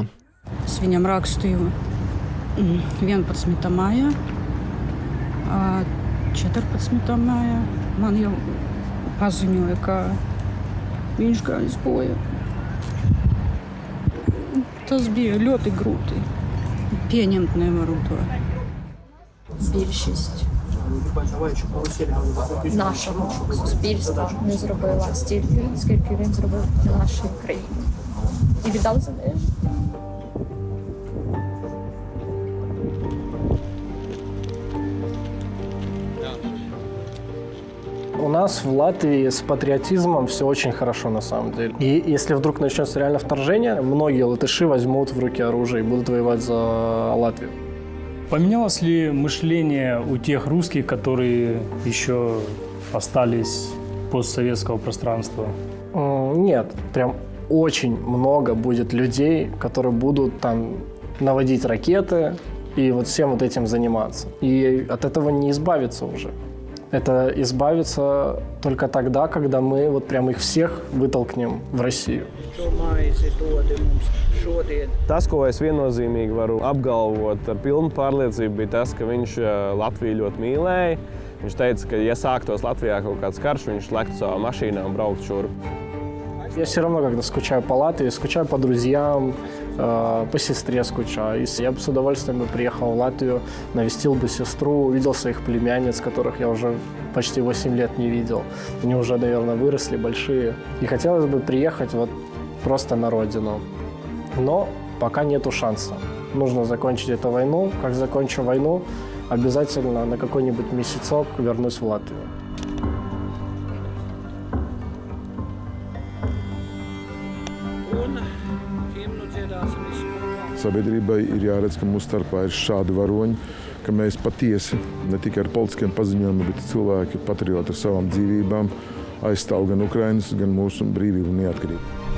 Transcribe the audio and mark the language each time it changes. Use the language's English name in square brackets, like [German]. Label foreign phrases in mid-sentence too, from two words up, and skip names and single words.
[Latvian] Es viņam rakstīju 11. maijā, 14. maijā man jau paziņoja, ka viņš gājis bojā. Tas bija ļoti grūti. Pieņemt nevaru to. [Ukrainian] Більшість нашого суспільства не зробила стільки, скільки він зробив для нашої країни. І віддав за неї. [Russian] У нас в Латвии с патриотизмом все очень хорошо на самом деле. И если вдруг начнется реально вторжение, многие латыши возьмут в руки оружие и будут воевать за Латвию. Поменялось ли мышление у тех русских, которые еще остались постсоветского пространства? Нет, прям очень много будет людей, которые будут там наводить ракеты и вот всем вот этим заниматься. И от этого не избавиться уже. Это избавиться только тогда, когда мы вот прям их всех вытолкнем в Россию. [Latvian] Tas, ko es viennozīmīgi varu apgalvot ar pilnu pārliecību, bija tas, ka viņš Latviju ļoti mīlēja. Viņš teica, ka, ja sāktos Latvijā kaut kāds karš, viņš lektu savā mašīnā un brauktu šurp. [Russian] Я все равно, когда скучаю по Латвии, скучаю по друзьям, по сестре скучаю. Я бы с удовольствием приехал в Латвию, навестил бы сестру, увидел своих племянниц, которых я уже почти 8 лет не видел. Они уже, наверное, выросли, большие. И хотелось бы приехать вот просто на родину. Но пока нету шанса. Нужно закончить эту войну. Как закончу войну, обязательно на какой-нибудь месяцок вернусь в Латвию. [Latvian] Sabiedrībai ir jāredz, ka mūsu starpā ir šādi varoņi, ka mēs patiesi, ne tikai ar politiskiem paziņojumiem, bet cilvēki, patrioti ar savām dzīvībām, aizstāv gan Ukrainas, gan mūsu brīvību un neatkarību.